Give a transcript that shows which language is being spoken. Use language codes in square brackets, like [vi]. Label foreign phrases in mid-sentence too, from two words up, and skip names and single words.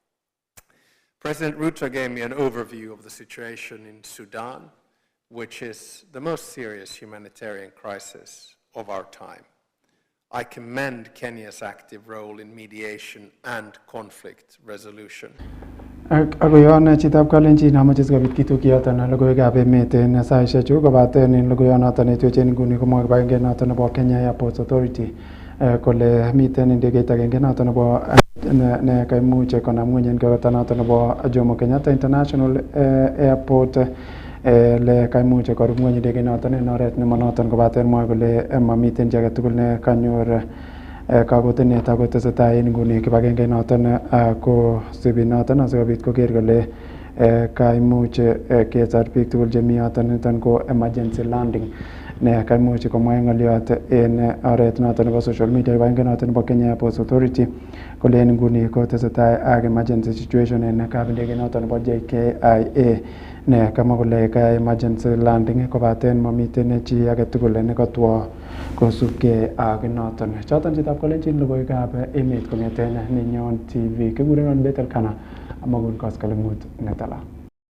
[en] President Ruto gave me an overview of the situation in Sudan, which is the most serious humanitarian crisis of our time. I commend Kenya's active role in mediation and conflict resolution. [kln] Ako yon chitab kalenjin amoche sikobit kitukyoton logoiwekab emet en saishechu kobaten en logoiyonoton netwechen nguni komwa kibagenge noton nebo Kenya Airports Authority kole miten ndegeit agenge noton nebo ne kaimuch konam ngweny en kebeberta noton nebo Jomo Kenyatta International Airport le kaimuch korub ngweny ndegeit noton en oret nemonoton kobaten mwae kole mamiten chi agetugul ne kanyor kakotenet ako tesetai en nguni kibagenge noton kosibi noton asikobit koker kole kaimuch kesor biik tugul chemi yoton niton ko [en] emergency landing [kln] ne kaimuch komwa ng'olyot en oret noton nebo [en] social media [kln] kibagenge noton nebo Kenya Airports Authority kole en nguni kotesetai ak [en] emergency situation [kln] en kabindege noton nebo JKIA ne kamwa kole ka [en] emergency landing [kln] kobaten mamiten chi agetugul nekotwo kosubkei ak noton. Choton chitab kolenjin logoiwekab emet kong'eten Nenyon TV kikurenon Elkanah Bett amakun koskoleng'ut netala.